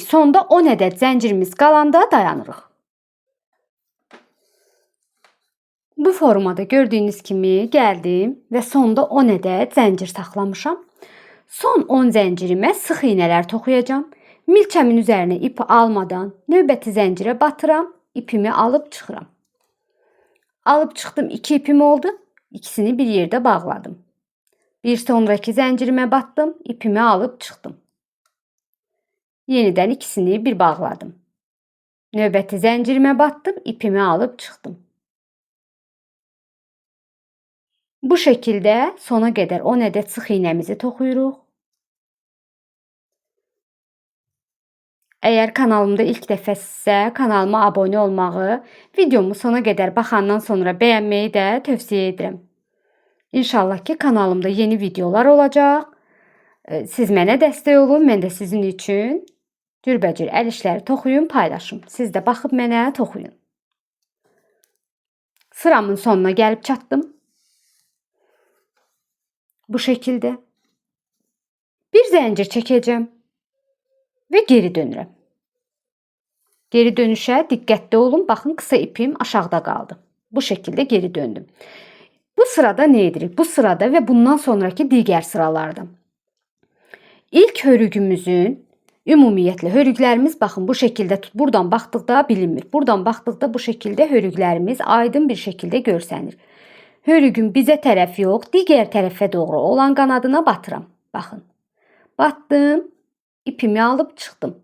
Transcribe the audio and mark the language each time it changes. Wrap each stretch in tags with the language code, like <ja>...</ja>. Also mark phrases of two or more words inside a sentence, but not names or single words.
<az>Sonda 10 ədəd zəncirimiz qalanda dayanırıq. Bu formada gördüğünüz kimi</az> <tr>geldim ve</tr> <az>sonda 10 ədəd zəncir saxlamışam. Son 10 zəncirime sıx iğnelər toxuyacağım. Milçəmin üzerine ipi almadan növbəti zəncirə batıram. İpimi alıp çıxıram. Alıp çıxdım, 2 ipim oldu. İkisini bir yerde bağladım. Bir sonraki zəncirime battım. İpimi alıp çıxdım. Yeniden ikisini bir bağladım. Növbəti zəncirime battım. İpimi alıp çıxdım.</az> <tr>Bu şekilde</tr> <az>sona qədər 10 ədəd sıx iğnəmizi toxuyuruq. Eğer kanalımda ilk dəfəsinizsə kanalıma abone olmağı, videomu sona qədər baxandan sonra bəyənməyi də tövsiyə edirəm. İnşallah ki kanalımda yeni videolar olacaq. Siz mənə dəstək olun, mən də sizin üçün cürbəcür əl işləri toxuyun, paylaşım. Siz də baxıb mənə toxuyun. Sıramın sonuna gəlib çatdım.</az> <tr>Bu şekilde.</tr> <az>Bir zəncir çəkəcəm ve geri dönürəm.</az> <tr>Geri dönüşe dikkatli olun. Bakın kısa ipim aşağıda kaldı. Bu şekilde geri döndüm. Bu sırada ne edirik? Bu sırada ve bundan sonraki diğer sıralarda.</tr> <az>İlk hörügümüzün ümumiyyətlə hörüklərimiz baxın</az> <tr>bu şekilde</tr> <az>buradan baxdıqda bilinmir. Buradan baxdıqda</az> <tr>bu şekilde</tr> <az>hörüklərimiz aydın</az> <tr>bir şekilde</tr> <az>görsənir. Hörügün bizə tərəf yox, digər tərəfə doğru olan qanadına batıram. Baxın. Batdım, ipimi alıp çıxdım.</az>